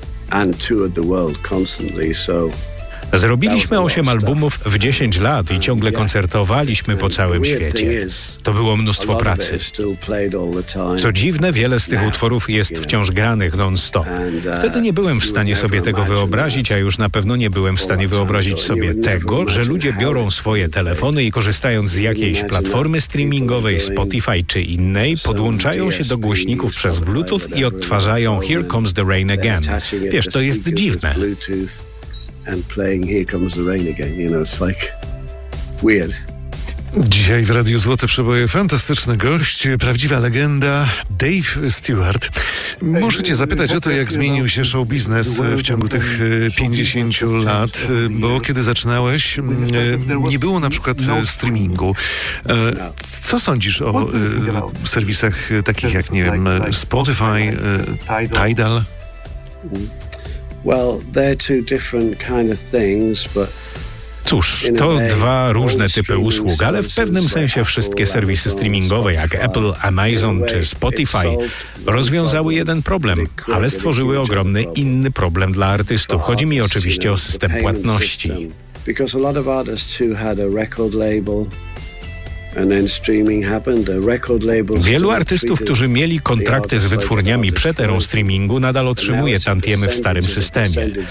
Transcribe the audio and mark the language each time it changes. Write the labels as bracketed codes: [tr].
[en] And toured the world constantly, so [pl] zrobiliśmy 8 albumów w 10 lat i ciągle koncertowaliśmy po całym świecie. To było mnóstwo pracy. Co dziwne, wiele z tych utworów jest wciąż granych non-stop. Wtedy nie byłem w stanie sobie tego wyobrazić, a już na pewno nie byłem w stanie wyobrazić sobie tego, że ludzie biorą swoje telefony i korzystając z jakiejś platformy streamingowej, Spotify czy innej, podłączają się do głośników przez Bluetooth i odtwarzają Here Comes the Rain Again. Wiesz, to jest dziwne. [en] and playing Here Comes the Rain Again. You know, it's like weird. [pl] Dzisiaj w Radiu Złote Przeboje fantastyczny gość, prawdziwa legenda Dave Stewart. Muszę cię zapytać o to, jak zmienił się show biznes w ciągu tych 50 lat, bo kiedy zaczynałeś, nie było na przykład streamingu. Co sądzisz o serwisach takich jak, nie wiem, Spotify, Tidal? [en] Well, they're two different kind of things, but [pl] cóż, to dwa różne typy usług, ale w pewnym sensie wszystkie serwisy streamingowe jak Apple, Amazon czy Spotify rozwiązały jeden problem, ale stworzyły ogromny inny problem dla artystów. Chodzi mi oczywiście o system płatności. [en] Because a lot of artists who had a record label and then streaming happened, the record label. [pl] Wielu artystów, którzy mieli kontrakty z wytwórniami przed erą streamingu, nadal otrzymuje tantiemy w starym systemie.